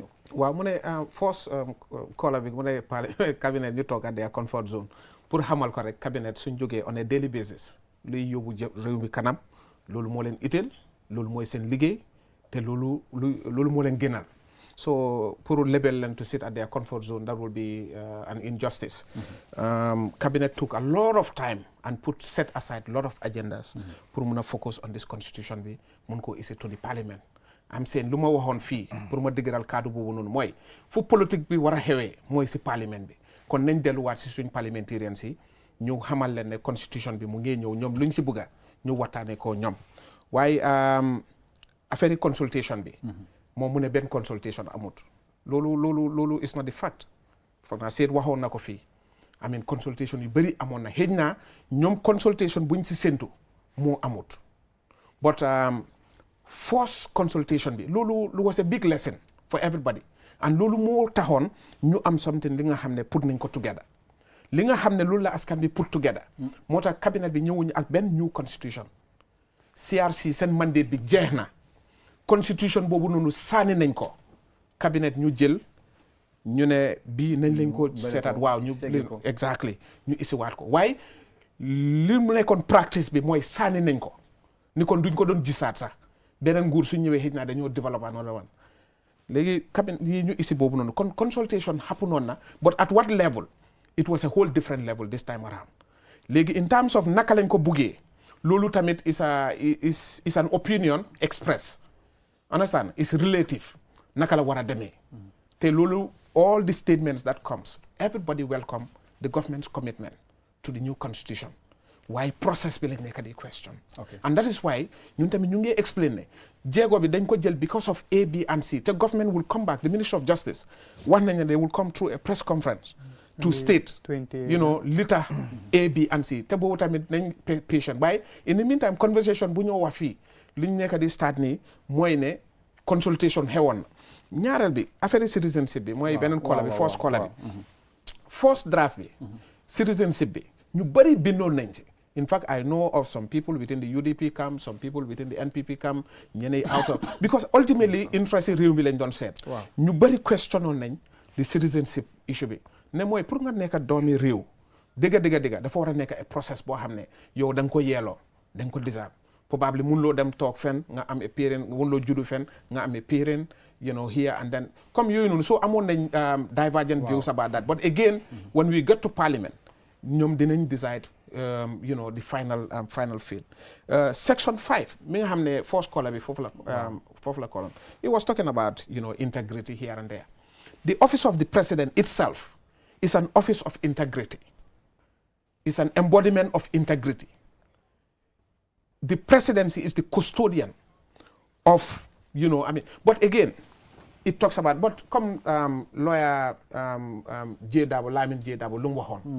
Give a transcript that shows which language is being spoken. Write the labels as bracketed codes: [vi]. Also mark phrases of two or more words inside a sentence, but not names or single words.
[wo] waaw mu ne force caller bi mu ne cabinet ñu toog [en] at their comfort zone [wo] pour xamal ko rek cabinet suñ jógee [en] on a daily basis [wo] luy yóbbu réew mi kanam loolu moo leen itteel loolu mooy seen liggéey te loolu moo leen gënal so pour label leen [en] to sit at their comfort zone that will be an injustice. Cabinet took a lot of time and set aside a lot of agendas pour mun a focus on this constitution [wo] bi mun koo isi [en] to the parliament. I'm saying [wo] lu ma waxoon fii pour ma dëgëral kaddu boobu noonu mooy fu politique bi war a xewee mooy si parlement bi kon nañ delluwaat si suñ parliamentarians yi ñu xamal leen ne constitution bi mu ngi ñëw ñoom luñ si bëgga ñu waxtaanee ko ñoom waaye affaire yi consultation bi moom mu ne benn consultation amut loolu [en] is not the fact [wo] foog naa seet waxoon na ko fii [en] I mean [wo] consultation yu bëri amoon na xëy na ñoom consultation buñ si séntu moo amut but force consultation bi loolu [en] was a big lesson for everybody and [wo] loolu moo taxoon ñu am something li nga xam ne put nañ ko together li nga xam ne loolu la askan bi [en] put together [wo] moo tax cabinet bi ñëwuñu ak benn [en] new constitution [wo] CRC seen mandate bi jeex na constitution boobu noonu sànni nañ ko cabinet ñu jël ñu ne bii nañ lañ ko seetaat waaw ñu exactly ñu isiwaat ko waaye li mu nekkoon practice bi mooy sànni nañ ko ni kon duñ ko doon gisaat sax beneen nguur su ñëwee xëy na dañoo développé [en] another one [wo] léegi cabinet yi ñu isi boobu noonu kon consultation happen on na [en] but at what level it was a whole different level this time around [wo] léegi [en] in terms of [wo] naka lañ ko buggee loolu tamit [en] is an opinion express understand is relative [wo] naka la war a demee te loolu [en] all the statements that comes everybody welcome the government's commitment to the new constitution [wo] waaye process bi lañ nekk di question [en] and that is why [wo] ñun tamit ñu ngi explain ne jéego bi dañ ko jël [en] because of A, B and C te government will come back the Ministry of Justice wax nañ ne they will come through a press conference to [wo] state lita A, B and C te boobu tamit nañ patient waaye [en] in the meantime conversation [wo] bu ñoo wax fii li ñu nekk di start nii mooy ne consultation xewoon na ñaareel bi affaire citizenship bi mooy beneen kola bi first kola bi [en] first draft [wo] bi citizenship bi ñu bëri bindoon nañ ci [en] in fact I know of some people within the UDP camp some people within the NPP camp ñeneen out of because ultimately interest [wo] réew mi lañ doon seet ñu bëri questionoon nañ [en] the citizenship issue [wo] bi ne mooy pour nga nekk doomi réew dëgga dafa war a nekk process boo xam ne yow da nga ko yeeloo da nga ko deserve probably mun loo dem toog fen nga am a [en] parent [wo] mun loo juddu fen nga am a [en] parent here and then [wo] comme yooyu noonu [en] so [wo] amoon nañ [en] divergent views about that but again when we get to parliament [wo] ñoom dinañ [en] decide the final field section 5 [wo] mi nga xam ne first caller bi foofu la colon [en] it was talking about integrity here and there the office of the president itself is an office of integrity it's an embodiment of integrity the presidency is the custodian of, you know, I mean, but again, it talks about, but come lawyer Lamin J. Dabo, lu mu waxoon.